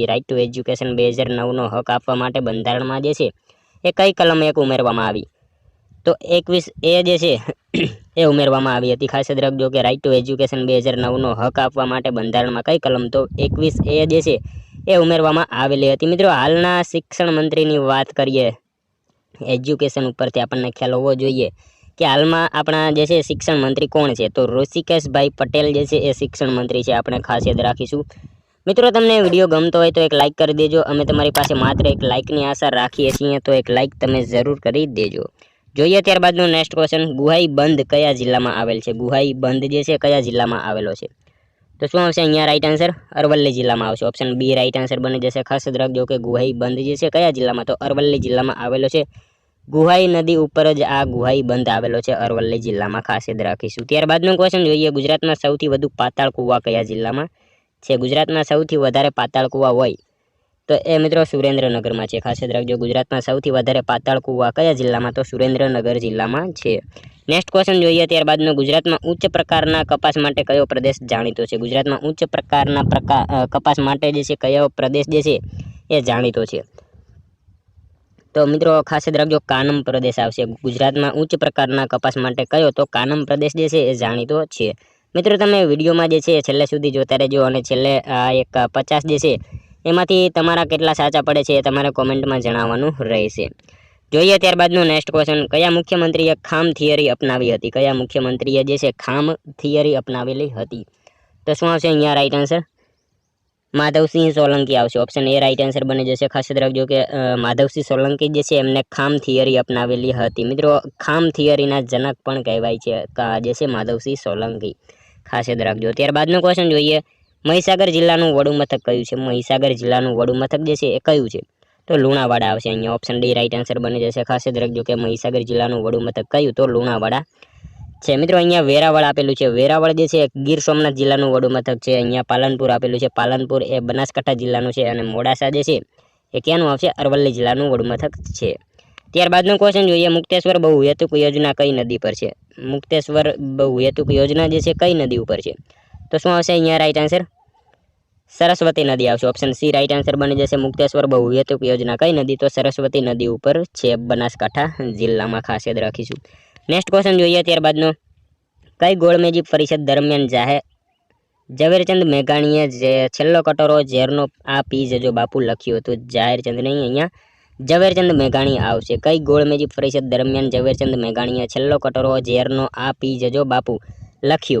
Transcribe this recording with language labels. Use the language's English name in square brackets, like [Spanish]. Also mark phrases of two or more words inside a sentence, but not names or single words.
[English] right to education [Gujarati] 2009 નો હક આપવા માટે બંધારણમાં જે છે એ કઈ કલમ એક ઉમેરવામાં આવી? તો 21 એ જે છે એ ઉમેરવામાં આવી હતી। ખાસ યાદ રાખજો કે [English] right to education [Gujarati] 2009 નો હક આપવા માટે બંધારણમાં કઈ કલમ? તો 21 એ જે છે એ ઉમેરવામાં આવેલી હતી। મિત્રો હાલના શિક્ષણ મંત્રીની વાત કરીએ એજ્યુકેશન ઉપરથી આપણને ખ્યાલ હોવો જોઈએ કે હાલમાં આપણા જે છે શિક્ષણ મંત્રી કોણ છે? તો ઋષિકેશભાઈ પટેલ જે છે એ શિક્ષણ મંત્રી છે। આપણે ખાસ યાદ રાખીશું। મિત્રો તમને વિડિયો ગમતો હોય તો એક લાઇક કરી દેજો। અમે તમારી પાસે માત્ર એક લાઇકની આશા રાખીએ છીએ તો એક લાઇક તમે જરૂર કરી દેજો। જોઈએ ત્યારબાદનો [English] next question. [Gujarati] ગુહાઈ બંધ કયા જિલ્લામાં આવેલ છે? ગુહાઈ બંધ જે છે કયા જિલ્લામાં આવેલો છે? તો શું આવશે? અહીંયા [English] right answer [Gujarati] અરવલ્લી જિલ્લામાં આવશે। [English] option B right answer [Gujarati] બની જશે। ખાસ યાદ રાખજો કે ગુહાઈ બંધ જે છે કયા જિલ્લામાં? તો અરવલ્લી જિલ્લામાં આવેલો છે। ગુહાઈ નદી ઉપર જ આ ગુહાઈ બંધ આવેલો છે અરવલ્લી જિલ્લામાં। ખાસ યાદ રાખીશું। ત્યારબાદનો ક્વેશ્ચન જોઈએ। ગુજરાતમાં સૌથી વધુ પાતાળ કુવા કયા જિલ્લામાં છે? ગુજરાતમાં સૌથી વધારે પાતાળ કુવા હોય તો એ મિત્રો સુરેન્દ્રનગર મેં છે। ખાસ યાદ રાખજો ગુજરાત મેં સૌથી વધારે પાતાળ કુવા કયા જિલ્લામાં? તો સુરેન્દ્રનગર જિલ્લામાં છે। [English] next question [Gujarati] જોઈએ ત્યારબાદનો। ગુજરાત મેં ઉચ્ચ પ્રકારના કપાસ માટે કયો પ્રદેશ જાણીતો છે? ગુજરાત મેં ઉચ્ચ પ્રકારના કપાસ માટે જે છે કયો પ્રદેશ જે છે એ જાણીતો છે? તો મિત્રો ખાસ યાદ રાખજો કાનમ પ્રદેશ આવશે। ગુજરાત મેં ઉચ્ચ પ્રકારના કપાસ માટે કયો? તો કાનમ પ્રદેશ જે છે એ જાણીતો છે। મિત્રો તમે વિડિયોમાં જે છે છેલ્લે સુધી જોતા રહેજો અને છેલ્લે એક 50 જે છે એમાંથી તમારા કેટલા સાચા પડે છે તમારે કોમેન્ટમાં જણાવવાનું રહેશે। જોઈએ ત્યારબાદનો [English] next question. [Gujarati] કયા મુખ્યમંત્રીએ ખામ થિયરી અપનાવી હતી? કયા મુખ્યમંત્રીએ જે છે ખામ થિયરી અપનાવેલી હતી? તો શું આવશે? અહીંયા [English] right answer [Gujarati] માધવસિંહ સોલંકી આવશે। [English] option A right answer [Gujarati] બની જશે। ખાસ યાદ રાખજો કે માધવસિંહ સોલંકી જે છે એમને ખામ થિયરી અપનાવેલી હતી। મિત્રો ખામ થિયરીના જનક પણ કહેવાય છે જે છે માધવસિંહ સોલંકી। ખાસ યાદ રાખજો। ત્યારબાદનો ક્વેશ્ચન જોઈએ। મહીસાગર જિલ્લાનું વડું મથક કયું છે? મહીસાગર જિલ્લાનું વડું મથક જે છે એ કયું છે? તો લુણાવાડા આવશે। અહીંયા [English] option D right answer [Gujarati] બની જશે। ખાસ યાદ રાખજો કે મહીસાગર જિલ્લાનું વડું મથક કયું? તો લુણાવાડા છે। મિત્રો અહીંયા વેરાવળ આપેલું છે। વેરાવળ જે છે ગીર સોમનાથ જિલ્લાનું વડું મથક છે। અહીંયા પાલનપુર આપેલું છે। પાલનપુર એ બનાસકાંઠા જિલ્લાનું છે અને મોડાસા જે છે એ ક્યાંનું આવશે? અરવલ્લી જિલ્લાનું વડું મથક છે। ત્યારબાદનો ક્વેશ્ચન જોઈએ। મુક્તેશ્વર બહુહેતુક યોજના કઈ નદી પર છે? મુક્તેશ્વર બહુહેતુક યોજના જે છે કઈ નદી ઉપર છે? तो શું આવશે અહીંયા [English] right answer? [Gujarati] સરસ્વતી નદી આવશે। [English] option C right answer [Gujarati] બની જશે। મુક્તેશ્વર બહુહેતુક યોજના કઈ નદી? તો સરસ્વતી નદી ઉપર છે બનાસકાંઠા જિલ્લામાં। ખાસ યાદ રાખીશું। [English] next question [Gujarati] જોઈએ ત્યારબાદનો। કઈ ગોળમેજી પરિષદ દરમિયાન ઝવેરચંદ મેઘાણીએ જે છેલ્લો કટોરો ઝેરનો આ પી જજો બાપુ લખ્યું હતું? ઝાહેરચંદ નહીં, અહીંયા ઝવેરચંદ મેઘાણી આવશે? કઈ ગોળમેજી પરિષદ દરમિયાન ઝવેરચંદ મેઘાણીએ છેલ્લો કટોરો ઝેરનો આ પી જજો બાપુ લખ્યું?